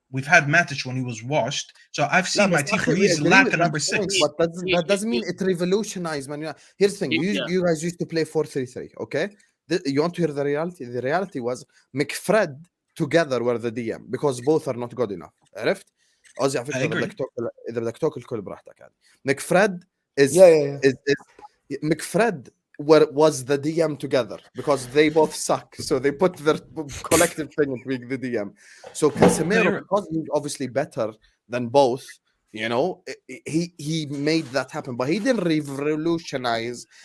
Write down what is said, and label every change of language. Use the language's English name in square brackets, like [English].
[English] We've had Matic when he was washed. So I've seen my team for years lack a number 6. But that doesn't mean it revolutionized, man. Here's the thing. You guys used to play 4-3-3, okay? You want to hear the reality? The reality was McFred together were the DM because both are not good enough. [Arabic] عرفت؟ قصدي على فكرة إذا بدك تاكل الكل براحتك يعني. [English] McFred is McFred was the DM together because they both suck. So they put their collective thing into being the DM. So Casemiro, because he's obviously better than both, you know, he made that happen, but he didn't revolutionize.